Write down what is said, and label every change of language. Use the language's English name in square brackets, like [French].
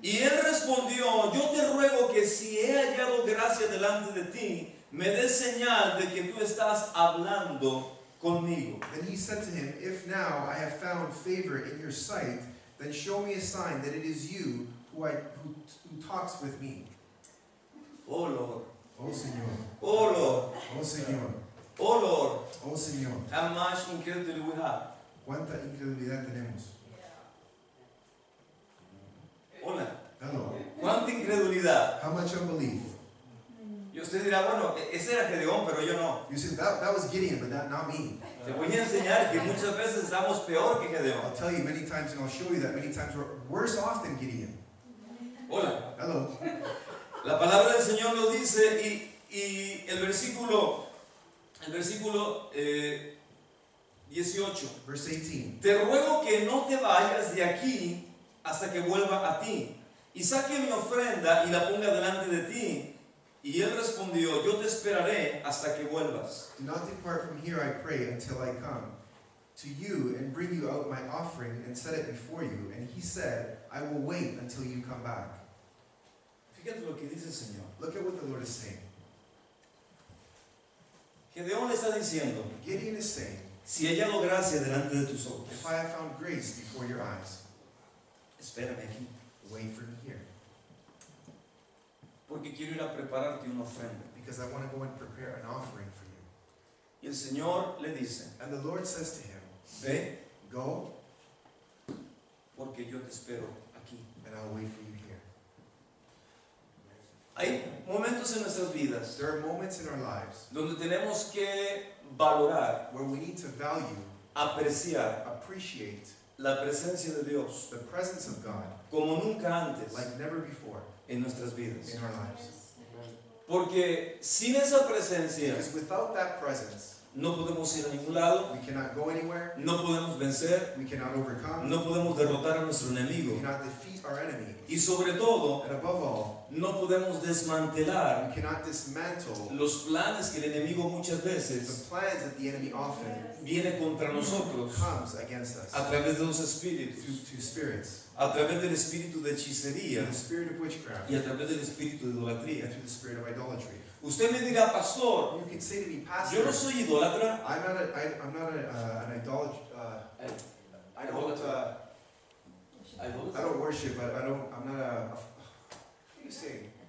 [Spanish] Y él respondió: yo te ruego que si he hallado gracia delante de ti, me des señal de que tú estás hablando conmigo. [English] Then he said to him, If now I have found favor in your sight, then show me a sign that it is you who talks with me. Oh Lord, [Spanish] Oh Señor, [English] oh Lord, [Spanish] oh Señor, [English] oh Lord, [Spanish] oh Señor. [English] how much incredulity we have. [Spanish] ¿Cuánta incredulidad tenemos? Hola, [English] Hello. [Spanish] cuánta incredulidad. [English] How much unbelief? [Spanish] Y usted dirá: bueno, ese era Gedeón, pero yo no. [English] You said that was Gideon, but not me. [Spanish] Te voy a enseñar que muchas veces estamos peor que Gedeón. [English] I'll tell you many times, and I'll show you that many times we're worse off than Gideon. [Spanish] Hola. [English] Hello. [Spanish] La palabra del Señor lo dice y el versículo 18. [English] Verse 18. [Spanish] Te ruego que no te vayas de aquí hasta que vuelva a ti y saque mi ofrenda y la ponga delante de ti. Y él respondió: yo te esperaré hasta que vuelvas. [English] Do not depart from here, I pray, until I come to you and bring you out my offering and set it before you. And he said, I will wait until you come back. [Spanish] Fíjate lo que dice el Señor. [English] Look at what the Lord is saying. [Spanish] Gedeón le está diciendo: [English] Gideon is saying, [Spanish] si he hallado gracia delante de tus ojos, [English] if I have found grace before your eyes, [Spanish] espérame aquí, [English] wait for me here, [Spanish] porque quiero ir a prepararte una ofrenda. [English] because I want to go and prepare an offering for you. [Spanish] Y el Señor le dice: [English] And the Lord says to him, [Spanish] ve, [English] go, [Spanish] porque yo te espero aquí. [English] and I'll wait for you here. [Spanish] Hay momentos en nuestras vidas [English] There are moments in our lives [Spanish] donde tenemos que valorar, [English] where we need to value, [Spanish] apreciar [English] appreciate [Spanish] la presencia de Dios [English] the presence of God [Spanish] como nunca antes [English] like never before [Spanish] en nuestras vidas. [English] in our lives. [Spanish] Porque sin esa presencia [English] Because without that presence, [Spanish] no podemos ir a ningún lado, [English] we cannot go anywhere, [Spanish] no podemos vencer, [English] we cannot overcome, [Spanish] no podemos derrotar a nuestro [English] we [Spanish] enemigo [English] cannot defeat our enemy, [Spanish] y sobre todo [English] and above all, [Spanish] no podemos desmantelar [English] we cannot dismantle [Spanish] los planes que el enemigo muchas [English] the [Spanish] veces [English] plans that the enemy often [Spanish] viene contra nosotros [English] comes against us [Spanish] a través de los espíritus, [English] through spirits, [Spanish] a través del espíritu de [English] through [Spanish] hechicería [English] the spirit of witchcraft [Spanish] y a través del espíritu de idolatría. [English] through the spirit of idolatry. [Spanish] Usted me dirá: pastor, [English] You can say to me, [Spanish] yo [English] Pastor, [Spanish] no soy idólatra. [English] I'm not an I don't, I don't worship, but I'm not a, what do you say?